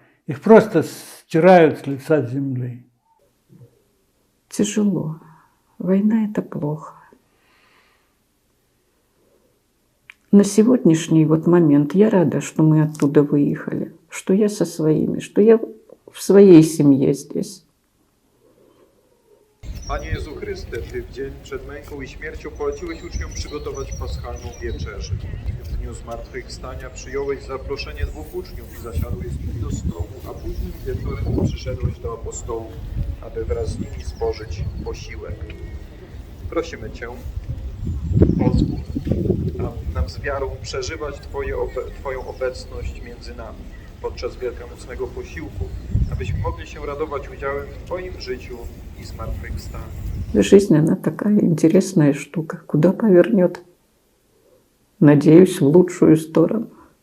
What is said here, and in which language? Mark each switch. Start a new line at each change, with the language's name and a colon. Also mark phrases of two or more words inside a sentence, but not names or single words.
Russian: Их просто стирают с лица земли. Тяжело. Война – это плохо. На сегодняшний вот момент я рада, что мы оттуда выехали, что я со своими, что я в своей семье здесь.
Polish: Panie Jezu Chryste, Ty w dzień przed męką i śmiercią poleciłeś uczniom przygotować paschalną wieczerzę. W dniu zmartwychwstania przyjąłeś zaproszenie 2 uczniów i zasiadłeś z nimi do stołu, a później wieczorem przyszedłeś do apostołów, aby wraz z nimi spożyć posiłek. Prosimy Cię, pozwól nam z wiarą przeżywać Twoją obecność między nami podczas wielkanocnego posiłku, abyśmy mogli się radować udziałem w Twoim życiu и змарtwychwstaniu.
Russian: Жизнь, она такая интересная штука. Куда повернет? Надеюсь, в лучшую сторону.